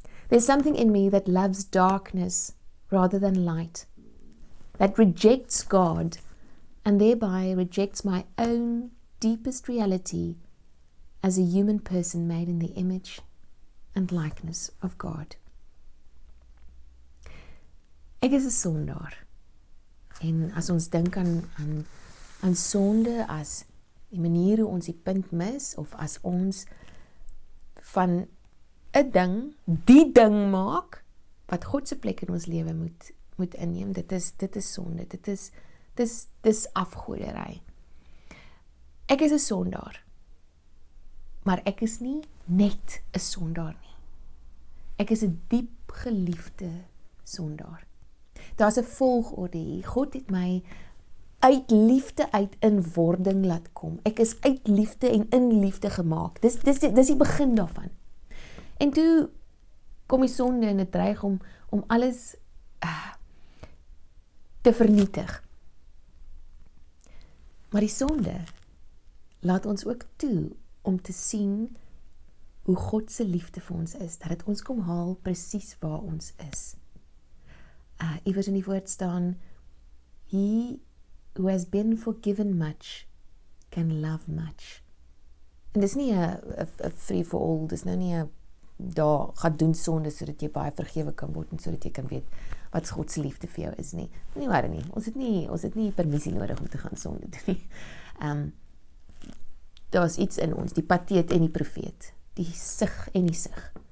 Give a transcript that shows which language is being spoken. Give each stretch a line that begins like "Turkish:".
English: There's something in me that loves darkness rather than light, that rejects God and thereby rejects my own deepest reality as a human person made in the image and likeness of God.
Afrikaans: Ek is 'n sondaar. En as ons dink aan sonde as die manier hoe ons die punt mis, of as ons van 'n ding, die ding maak, wat God se plek in ons lewe moet inneem, dit is sonde, dis afgoderry. Ek is 'n sondaar, maar ek is nie net 'n sondaar nie. Ek is 'n diep geliefde sondaar. Daar's 'n volgorde hier. God het my uit liefde uit in wording laat kom. Ek is uit liefde en in liefde gemaak. Dis die begin daarvan. En toe kom die sonde en dit dreig om alles te vernietig. Maar die sonde laat ons ook toe om te sien hoe God se liefde vir ons is, dat dit ons kom haal presies waar ons is. Iewers in die woord staan,
English: He who has been forgiven much can love much.
Afrikaans: En dis nie 'n
English: free for all,
Afrikaans: dis nou nie 'n daar gaan doen sonde sodat jy baie vergewe kan word en sodat jy kan weet wat God se liefde vir jou is nie. Nie waar nie. Ons het nie permissie nodig om te gaan sonde doen nie. Daar's iets in ons, die pateet en die profeet, die sig en die sig.